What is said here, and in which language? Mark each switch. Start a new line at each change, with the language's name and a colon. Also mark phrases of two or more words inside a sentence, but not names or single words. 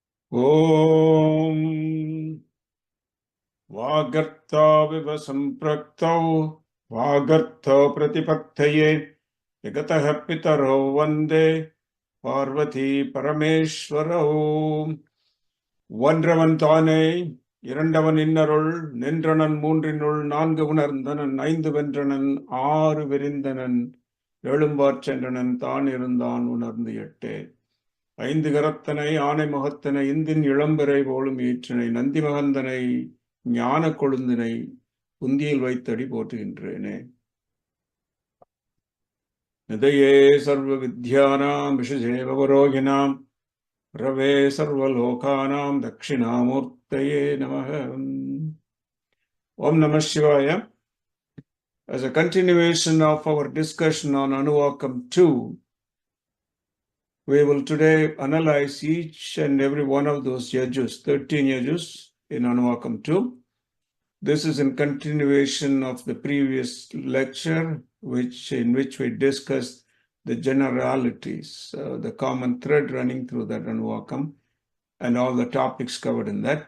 Sanskrit: ॐ वागर्थाविव सम्पृक्तौ वागर्थप्रतिपत्तये जगतः पितरौ वन्दे पार्वती परमेश्वरौ
Tamil: ஒன்றவன் தானே இரண்டவன் இன்னருள் நின்றனன் மூன்றினுள் நான்கு உணர்ந்தனன் ஐந்து வென்றனன் ஆறு விரிந்தனன் எழும்பாற் சென்றனன் தான் இருந்தான் உணர்ந்து எட்டே ஐந்து கரத்தனை ஆனை முகத்தனை இந்தின் இளம்பிறை போலும் ஈற்றினை நந்தி மகந்தனை ஞான கொழுந்தினை குந்தியில் வைத்தடி போற்றுகின்றேனே.
Sanskrit: निधये सर्व विद्यानां भिषजे भवरोगिणाम् गुरवे सर्वलोकानां दक्षिणामूर्तये नमः. ॐ नमः शिवाय.
English: As a continuation of our discussion on Anuvakkam 2, we will today analyze each and every one of those yajus, 13 yajus in Anuvakkam 2. This is in continuation of the previous lecture, in which we discussed the generalities, the common thread running through that Anuvakkam and all the topics covered in that.